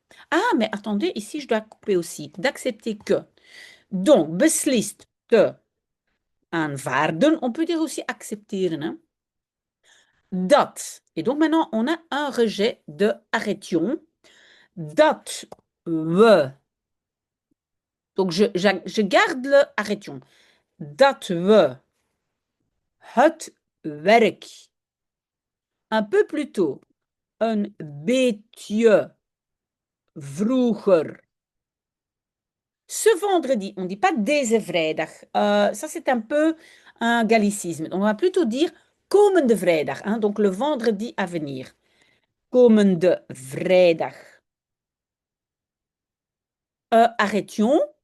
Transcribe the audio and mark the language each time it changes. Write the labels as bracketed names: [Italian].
[French] Ah, mais attendez, ici, je dois couper aussi. D'accepter que. Donc, [Dutch] beslist te aanvaarden. [French] On peut dire aussi accepteren. Hein. Dat. Et donc, maintenant, on a un rejet de arrêtions. [Dutch] Dat we. [French] Donc, je garde le arrêtion. [Dutch] Dat we het werk [French] un peu plus tôt [Dutch] een beetje vroeger. [French] Ce vendredi, on ne dit pas [Dutch] deze vrijdag. [French] Ça, c'est un peu un gallicisme. On va plutôt dire [Dutch] komende vrijdag. [French] Hein, donc, le vendredi à venir. [Dutch] Komende vrijdag. [French] Arrêtions.